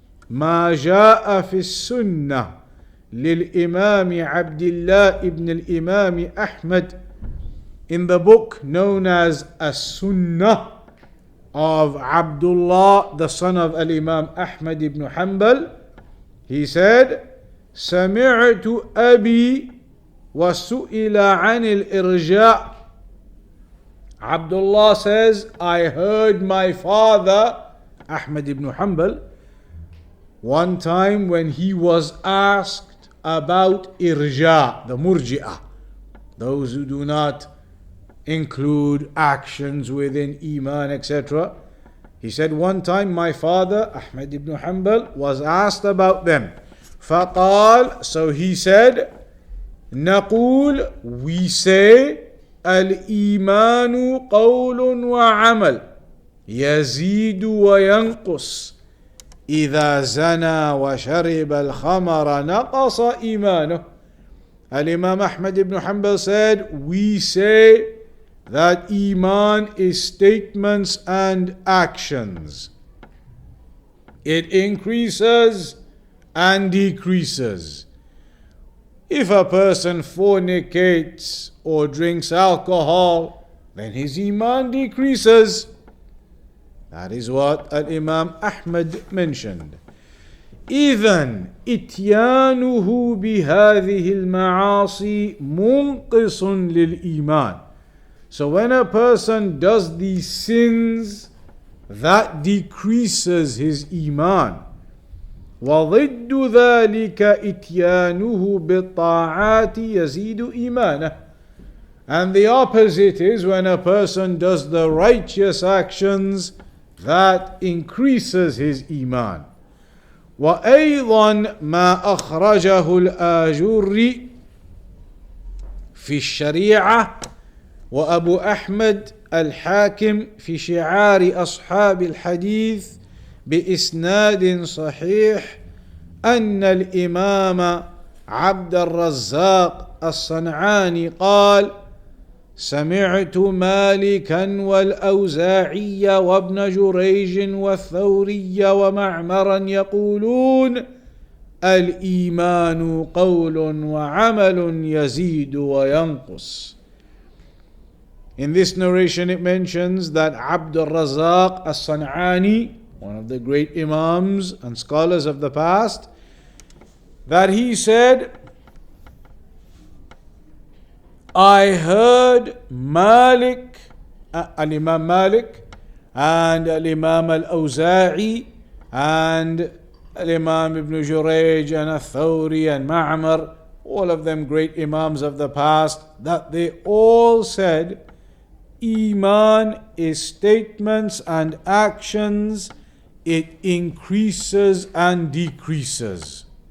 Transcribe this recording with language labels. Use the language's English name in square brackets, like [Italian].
[Arabic] ما جاء في السنة للإمام عبد الله [English] ibn al-Imam Ahmad, in the book known as As-Sunnah of Abdullah, the son of Al-Imam Ahmad ibn Hanbal. He said, [Arabic] سمعت أبي وسئل عن الإرجاء. [English] Abdullah says, I heard my father, Ahmad ibn Hanbal, one time when he was asked about irja, the murji'ah, those who do not include actions within iman, etc. He said, one time my father, Ahmad ibn Hanbal, was asked about them. [Arabic] فقال, [English] so he said, [Arabic] نقول, [English] we say, [Arabic] الإيمان قول وعمل يزيد وينقص إذا زنى وشرب الخمر نقص إيمانه. [English] Al-Imam Ahmad ibn Hanbal said, we say that iman is statements and actions. It increases and decreases. If a person fornicates or drinks alcohol, then his iman decreases. That is what Al-Imam Ahmad mentioned. [Arabic] إذن إتيانه بهذه المعاصي منقص للإيمان. [English] So when a person does these sins, that decreases his iman. [Arabic] وضد ذلك إتيانه بالطاعات يزيد إيمانه. [English] And the opposite is when a person does the righteous actions, that increases his iman. [Arabic] وأيضا ما أخرجه الآجري في الشريعة وأبو أحمد الحاكم في شعار أصحاب الحديث بإسناد صحيح أن الإمام عبد الرزاق الصنعاني قال: سمعت مالكا والأوزاعي وابن جريج والثوري ومعمرا يقولون: الإيمان قول وعمل يزيد وينقص. [English] In this narration it mentions that Abdul Razak as-San'ani, one of the great Imams and scholars of the past, that he said, I heard Malik, Al-Imaam Malik, and Al-Imaam Al-Awza'i, and Al-Imaam Ibn Jurayj, and Al-Thawri, and Ma'mar, all of them great Imams of the past, that they all said, Iman is statements and actions, it increases and decreases.